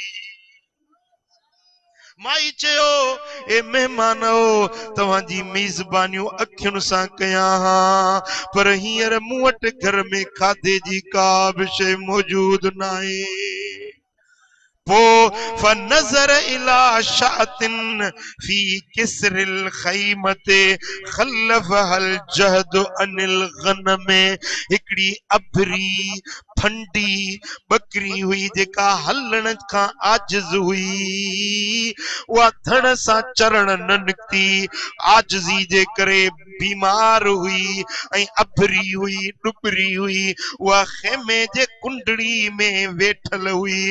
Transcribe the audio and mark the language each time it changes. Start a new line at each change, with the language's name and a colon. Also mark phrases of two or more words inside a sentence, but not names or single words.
Sindhi: माई चयो ए मेहमानो तव्हांजी मेज़बानियूं अखियुनि सां कयां हा, पर हींअर मूं वटि घर में खाधे जी का बि शइ मौजूद न आहे।
Arabic: فنظر إلى شاة في كسر الخيمة خلفها الجهد عن الغنم,
Sindhi: हिकड़ी अभरी फंडी बकरी हुई जेका हलण खां आजिज़ हुई, उहा धड़ सां चरण न निकती, आजिज़ी जे करे बीमार हुई ऐं अभरी हुई, डुबरी हुई, उहा खेमे जे कुंडड़ी में वेठल हुई।